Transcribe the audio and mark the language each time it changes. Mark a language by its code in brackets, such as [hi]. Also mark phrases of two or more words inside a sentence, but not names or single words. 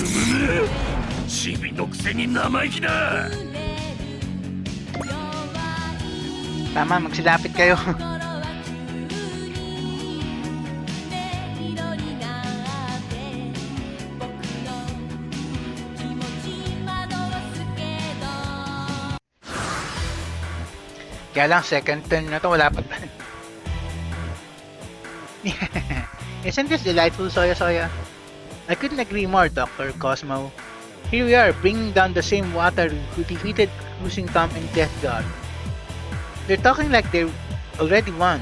[ja] チビのくせに生意気だ。 [tl] Tama, magsilapit kayo. Kaya lang, [en] second turn [tl] na to, wala pa. [en] Isn't this delightful, Soya Soya? I couldn't agree more, Dr. Cosmo. Here we are, bringing down the same water who defeated Cruising Tom and Death God. They're talking like they already won.